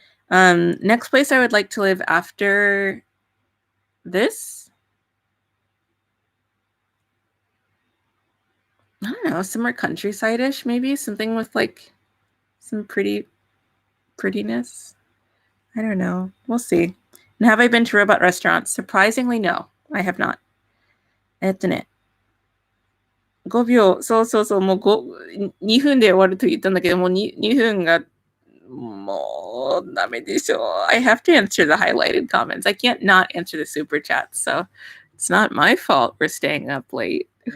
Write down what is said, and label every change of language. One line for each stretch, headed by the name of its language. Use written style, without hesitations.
English: Next place I would like to live after this, I don't know, somewhere countryside-ish, maybe something with like some prettiness. I don't know. We'll see. And have I been to robot restaurants? Surprisingly, no, I have not.
Japanese: 5秒、そう、もう2分で終わると言ったんだけど、もう 2分がもうダメでしょ。
English: I have to answer the highlighted comments. I can't not answer the super chats, so it's not my fault we're staying up late.